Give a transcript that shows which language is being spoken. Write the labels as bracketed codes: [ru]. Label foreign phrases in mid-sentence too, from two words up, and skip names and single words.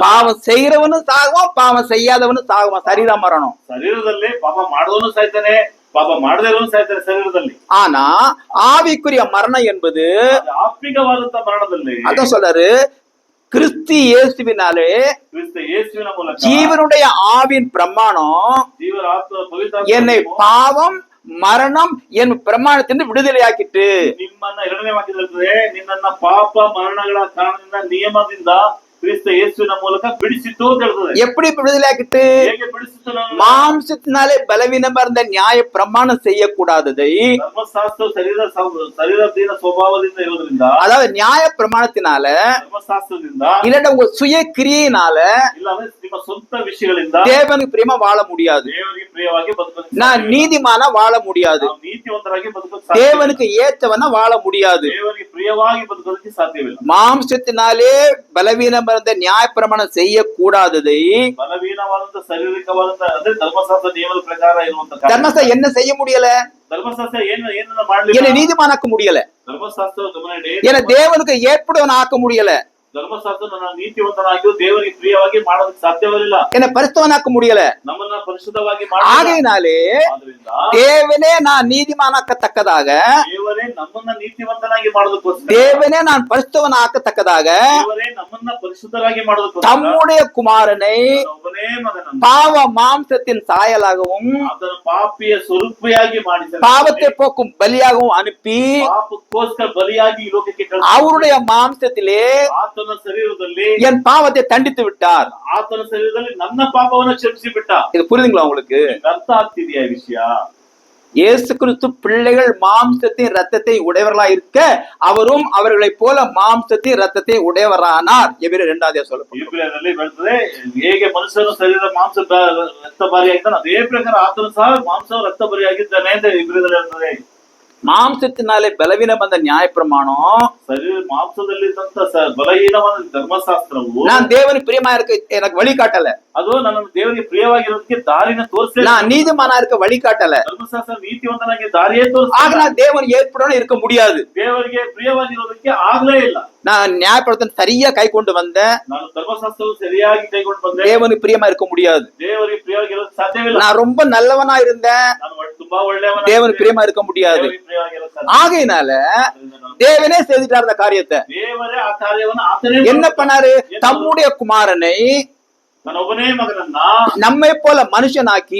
[ta] பாவம் செய்யறவனும் சாகுவான், பாவம் செய்யாதவனும் சாகுவான். சரீர மரணம். [kn] ಶರೀರದಲ್ಲಿ ಪಾಪ ಮಾಡುವವನು ಸಾಯ್ತಾನೆ, ಪಾಪ ಮಾಡದೇ ಇರೋನು ಸಾಯ್ತಾನೆ ಶರೀರದಲ್ಲಿ. [ta] ஆனா ஆவிக்குரிய மரணம் என்பது [kn] ಆತ್ಮಿಕವಾದಂತ ಮರಣದಲ್ಲಿ [ta] அதான் சொல்றாரு, கிறிஸ்து இயேசுவினாலே [kn] ಕ್ರಿಸ್ತ ಯೇಸುವಿನ ಮೂಲಕ [ta] ஜீவனுடைய ஆவியின் பிரமாணம் [kn] ಜೀವರ ಆತ್ಮದ ಪವಿತ್ರ [ta] என்னை பாவம் மரணம் என் பிரமாணத்திலிருந்து விடுதலையாக்கிட்டு, [kn] ನಿಮ್ಮನ್ನ 2ನೇ ವಾಕ್ಯದಲ್ಲಿ ನಿನ್ನನ್ನ ಪಾಪ ಮರಣಗಳ ಕಾರಣದಿಂದ ನಿಯಮದಿಂದ ಕ್ರಿಸ್ತ ಯೇಸುವಿನ ಮೂಲಕ ಬಿಡಿಸಿತು ಅಂತ ಹೇಳ್ತದೆ. [ta] எப்படி விடுதலை ஆக்கிட்டு? [kn] ಹೇಗೆ ಬಿಡಿಸಿತು? [ta] மாம்சத்தினாலே பலவீனமா இருந்த நியாய பிரமாணம் செய்யக்கூடாததை, [kn] ಧರ್ಮಶಾಸ್ತ್ರ ಶರೀರದೀನ ಸ್ವಭಾವದಿಂದ ಇರೋದ್ರಿಂದ, [ta] அதாவது நியாய பிரமாணத்தினால [kn] ಧರ್ಮಶಾಸ್ತ್ರದಿಂದ [ta] இல்ல உங்க சுய கிரியையினால [kn] ಇಲ್ಲ ಅಂದ್ರೆ ನಿಮ್ಮ ಸ್ವಂತ ವಿಷಯಗಳಿಂದ [ta] தேவனுக்கு பிரியமா வாழ முடியாது. [kn] ದೇವರಿಗೆ ಪ್ರಿಯವಾಗಿ ಬದುಕಲು [ta] நான் நீதிமானா வாழ முடியாது. [kn] ನಾವು ನೀತಿವಂತರಾಗಿ ಬದುಕಲು ಸಾಧ್ಯ. [ta] தேவனுக்கு ஏற்றவனா வாழ முடியாது. [kn] ದೇವರಿಗೆ ಪ್ರಿಯವಾಗಿ ಬದುಕೋದಕ್ಕೆ ಸಾಧ್ಯವಿಲ್ಲ. [ta] மாம்சத்தினாலே பலவீனம் இருந்த நியாய பிரமாணம் செய்யக்கூடாததை, [kn] ಬಲವೀನವಾದಂತ ಶಾರೀರಿಕವಾದಂತ ಅಂದ್ರೆ ಧರ್ಮಶಾಸ್ತ್ರ ನಿಯಮದ ಪ್ರಕಾರ ಇರುವಂತ [ta] தர்மசாஸ்திரம் என்ன செய்ய முடியல? [kn] ಧರ್ಮಶಾಸ್ತ್ರ ಏನನ್ನ ಮಾಡ್ಲಿಲ್ಲ. [ta] என்னை நீதிமானாக்க முடியல. [kn] ಧರ್ಮಶಾಸ್ತ್ರ ಗಮನ ಇಡಿ. [ta] என்னை தேவனுக்கு ஏற்புடையவன் ஆக்க முடியல. [kn] ಧರ್ಮಶಾಸ್ತ್ರ ನನ್ನ ನೀತಿವಂತನಾಗಿಯೂ ದೇವರಿಗೆ ಪ್ರಿಯವಾಗಿ ಮಾಡೋದಕ್ಕೆ ಸಾಧ್ಯವಿಲ್ಲ. [ta] என்னை பரிசுத்தவனாக்க முடியல. [kn] ನಮ್ಮನ್ನ ಪರಿಶುದ್ಧವಾಗಿ [ta] ஆகையினாலே [kn] ಆದ್ರಿಂದ [ta] தேவனே நான் நீதிமானாக்கத்தக்கதாக, [kn] ದೇವರೇ ನಮ್ಮನ್ನ ನೀತಿವಂತನಾಗಿ ಮಾಡೋದಕ್ಕೋಸ್ಕರ, [ta] தேவனே நான் பரிசுத்தவனாக்கத்தக்கதாக [kn] ದೇವರೇ ನಮ್ಮನ್ನ ಪರಿಶುದ್ಧರಾಗಿ ಮಾಡೋದಕ್ಕೋಸ್ಕರ [ta] தம்முடைய குமாரனை [kn] ಒಬ್ಬನೇ ಮಗನನ್ನು [ta] பாவ மாம்சத்தின் சாயலாகவும் [kn] ಆತನ ಪಾಪಿಯ ಸ್ವರೂಪಿಯಾಗಿ ಮಾಡಿದ, [ta] பாவத்தை போக்கும் பலியாகவும் அனுப்பி [kn] ಪಾಪಕ್ಕೋಸ್ಕರ ಬಲಿಯಾಗಿ ಈ ಲೋಕಕ್ಕೆ [ta] அவருடைய மாம்சத்திலே [kn] ಆತನ ಶರೀರದಲ್ಲಿ [ta] என் பாவத்தை தண்டித்து விட்டார். [kn] ಆತನ ಶರೀರದಲ್ಲಿ ನನ್ನ ಪಾಪವನ್ನು ಕ್ಷಮಿಸಿ ಬಿಟ್ಟ. [ta] இது புரியுதுங்களா உங்களுக்கு? [kn] ಅರ್ಥ ಆಗ್ತಿದೆಯಾ ಈ ವಿಷಯ? [ta] இயேசு கிறிஸ்து பிள்ளைகள் மாம்சத்தின் ரத்தத்தை உடையவர்களா இருக்க அவரும் அவர்களைப் போல மாம்சத்தின் ரத்தத்தை உடையவரானார். எபிரேயர் 2 சொல்லப்படும். [kn] ಇಬ್ರಿಯರಲ್ಲಿ ಬರ್ತದೆ, ಹೇಗೆ ಮನುಷ್ಯನ ಶರೀರ ಮಾಂಸ ರಕ್ತ ಬರಿಯಾಗಿದ್ದಾನೆ ಅದೇ ಪ್ರಕಾರ ಆತನು ಸಹ ಮಾಂಸ ರಕ್ತ ಬರಿಯಾಗಿದ್ದಾನೆ ಅಂತ ಇಬ್ರಿಯರಲ್ಲಿ ಹೇಳ್ತದೆ. [ta] மாம்சத்தினாலே பலவீனம் வந்த நியாய பிரமாணம், [kn] ಶರೀರ ಮಾಂಸದಲ್ಲಿದ್ದಂತ ಬಲಹೀನವಾದ ಧರ್ಮಶಾಸ್ತ್ರವು [ta] நான் தேவனுக்கு பிரியமா இருக்க எனக்கு வழிகாட்டல. [kn] ಅದು ನನ್ನ ದೇವರಿಗೆ ಪ್ರಿಯವಾಗಿರೋದಕ್ಕೆ ದಾರಿನ ತೋರಿಸಿ, [ta] நான் நீதிமானா இருக்க வழிகாட்டல. [kn] ಧರ್ಮಶಾಸ್ತ್ರ ನೀತಿವಂತನಾಗಿ ದಾರಿಯೇ ತೋರಿಸಿ, [ta] ஆக நான் தேவன் ஏற்புடன் இருக்க முடியாது. [kn] ದೇವರಿಗೆ ಪ್ರಿಯವಾಗಿರೋದಕ್ಕೆ ಆಗ್ಲೇ ಇಲ್ಲ. [ta] நான் நியாயப்படுத்த சரியா கை கொண்டு வந்தேன், [kn] ನಾನು ಧರ್ಮಶಾಸ್ತ್ರವು ಸರಿಯಾಗಿ ಕೈಗೊಂಡು ಬಂದೆ, [ta] தேவனுக்கு பிரியமா இருக்க முடியாது. [kn] ದೇವರಿಗೆ ಪ್ರಿಯವಾಗಿರೋದು ಸಾಧ್ಯವಿಲ್ಲ. [ta] நான் ரொம்ப நல்லவனா இருந்தேன், [kn] ನಾನು ತುಂಬಾ ಒಳ್ಳೆಯವನ, [ta] தேவனுக்கு பிரியமா இருக்க முடியாது. [kn] ಪ್ರಿಯವಾಗಿರೋದು ಸಾಧ್ಯ. [ta] ஆகையினால தேவனே செய்துட்டார் அந்த காரியத்தை. [kn] ದೇವರೇ ಆ ಕಾರ್ಯವನ್ನು ಆತನೇ [ta] என்ன பண்ணாரு? தம்முடைய குமாரனை [kn] ನನ್ನ ಒಬ್ಬನೇ ಮಗನನ್ನ [ta] நம்மை போல மனுஷனாக்கி